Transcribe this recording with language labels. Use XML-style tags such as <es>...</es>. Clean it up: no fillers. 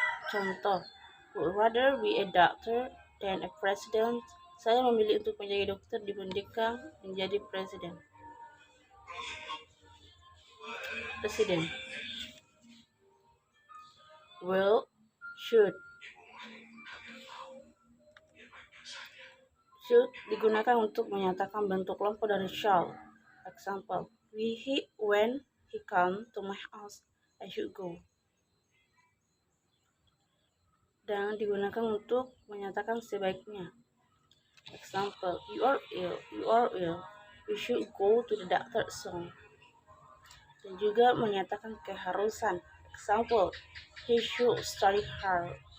<id>Contoh,</id> <en>would rather be a doctor than a president.</en> <id>Saya memilih untuk menjadi dokter dibandingkan menjadi presiden.</id> <en>Will, should.</en> <id>Should digunakan untuk menyatakan bentuk lampau dari shall.</id> <en>Example, when he come to my house, I should go.</en> <id>Dan digunakan untuk menyatakan sebaiknya.</id> <en>Example, you are ill, you should go to the doctor soon.</en> <id>Dan juga menyatakan keharusan.</id> <en>Example, he should study hard.</en>